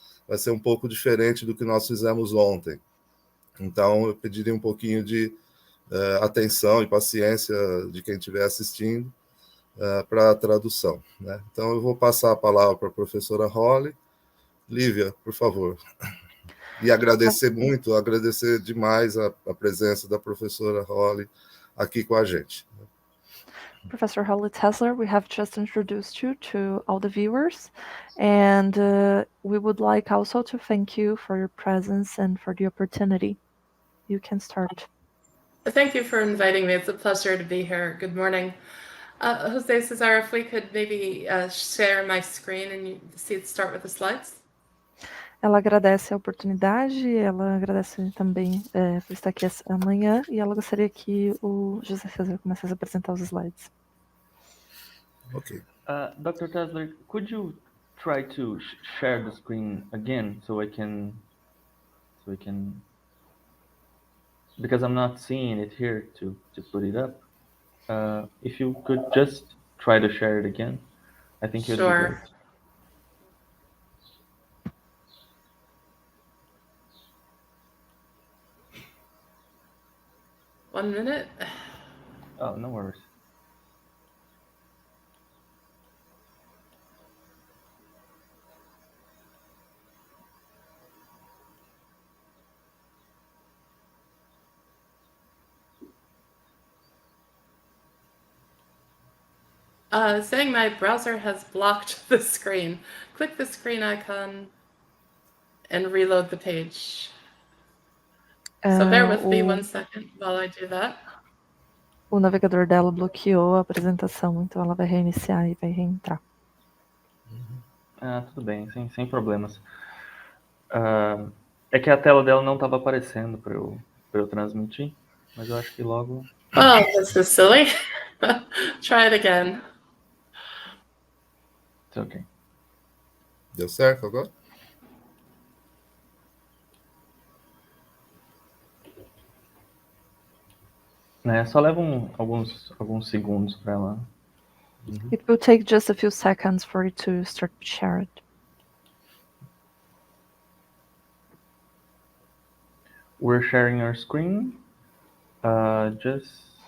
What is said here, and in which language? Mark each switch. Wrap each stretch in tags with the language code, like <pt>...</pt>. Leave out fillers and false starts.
<pt>Vai ser um pouco diferente do que nós fizemos ontem. Então, eu pediria um pouquinho de atenção e paciência de quem estiver assistindo para a tradução, né? Então, eu vou passar a palavra para a professora Holly. Lívia, por favor. E agradecer demais a presença da professora Holly aqui com a gente.</pt> <en>Professor Holly Tessler, we have just introduced you to all the viewers, and we would like also to thank you for your presence and for the opportunity. You can start. Thank you for inviting me. It's a pleasure to be here. Good morning. Jose Cesar, if we could maybe share my screen and start with the slides.</en> <pt>Ela agradece a oportunidade, ela agradece também por estar aqui amanhã, e ela gostaria que o José César começasse a apresentar os slides.</pt> <en>Okay. Dr. Tessler, could you try to share the screen again so I can, because I'm not seeing it here to put it up. If you could just try to share it again, I think it would be great. 1 minute. Oh, no worries. Saying my browser has blocked the screen. Click the screen icon and reload the page. So bear with me 1 second while I do that.</en> <pt>O navegador dela bloqueou a apresentação, então ela vai reiniciar e vai reentrar. Tudo bem, sem problemas. É que a tela dela não estava aparecendo para eu transmitir, mas eu acho que logo...</pt> <en>Oh, this is silly. Try it again. It's okay.</en> <pt>Deu certo agora? Só leva alguns segundos para ela.</pt> <en>It will take just a few seconds for it to start to share it. We're sharing our screen. Just...</en>